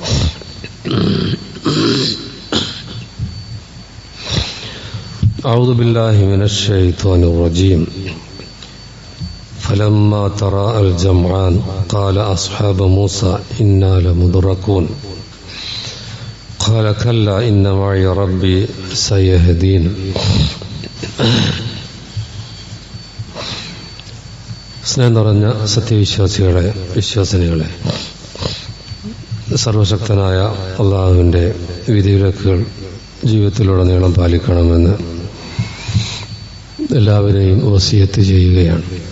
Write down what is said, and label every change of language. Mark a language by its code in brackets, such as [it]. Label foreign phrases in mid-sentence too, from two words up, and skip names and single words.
[ar] أعوذ بالله من الشيطان الرجيم. فلما تراءى الجمعان قال أصحاب موسى إنا لمدركون قال كلا إن معي ربي سيهدين. [ml] സ്നേഹം നിറഞ്ഞ വിശ്വാസിനികളെ, സർവശക്തനായ അള്ളാഹുവിൻ്റെ വിധിവിലക്കുകൾ ജീവിതത്തിലുടനീളം പാലിക്കണമെന്ന് എല്ലാവരെയും വസിയത്ത് ചെയ്യുകയാണ്.